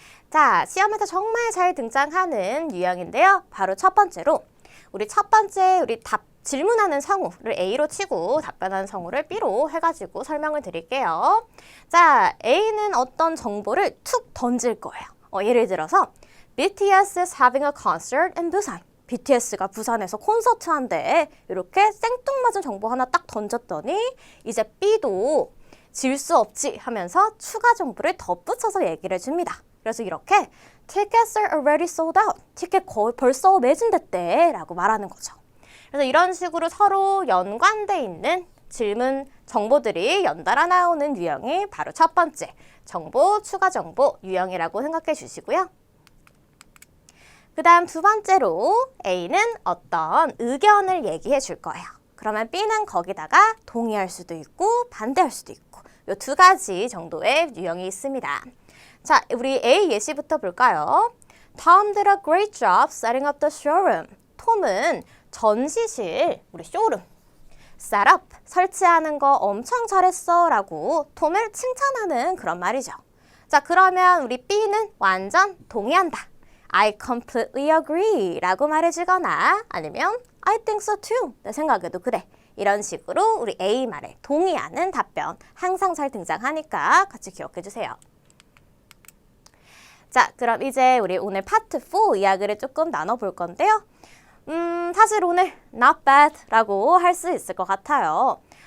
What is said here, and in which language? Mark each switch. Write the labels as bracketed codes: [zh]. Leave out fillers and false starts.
[ko] 자, 시험에서 정말 잘 등장하는 유형인데요. 바로 첫 번째로 우리 질문하는 성우를 A로 치고 답변하는 성우를 B로 해가지고 설명을 드릴게요. 자, A는 어떤 정보를 툭 던질 거예요. 예를 들어서 [en] BTS is having a concert in Busan. [ko] BTS가 부산에서 콘서트 한대. 이렇게 생뚱맞은 정보 하나 딱 던졌더니 이제 B도 질 수 없지 하면서 추가 정보를 덧붙여서 얘기를 해줍니다. 그래서 이렇게 [en] Tickets are already sold out. [ko] 티켓 거의 벌써 매진됐대 라고 말하는 거죠. 그래서 이런 식으로 서로 연관돼 있는 질문 정보들이 연달아 나오는 유형이 바로 첫 번째 정보, 추가 정보 유형이라고 생각해 주시고요. 그 다음 두 번째로 A는 어떤 의견을 얘기해 줄 거예요. 그러면 B는 거기다가 동의할 수도 있고 반대할 수도 있고 이 두 가지 정도의 유형이 있습니다. 자, 우리 A 예시부터 볼까요? [en] Tom did a great job setting up the showroom. [ko] 톰은 전시실, 우리 쇼룸, 셋업, 설치하는 거 엄청 잘했어 라고 톰을 칭찬하는 그런 말이죠. 자, 그러면 우리 B는 완전 동의한다. [en] I completely agree [ko] 라고 말해주거나 아니면 [en] I think so too. [ko] 내 생각에도 그래. 이런 식으로 우리 A 말에 동의하는 답변 항상 잘 등장하니까 같이 기억해 주세요. 자, 그럼 이제 우리 오늘 파트 4 이야기를 조금 나눠볼 건데요. 사실 오늘 not bad 라고 할 수 있을 것 같아요.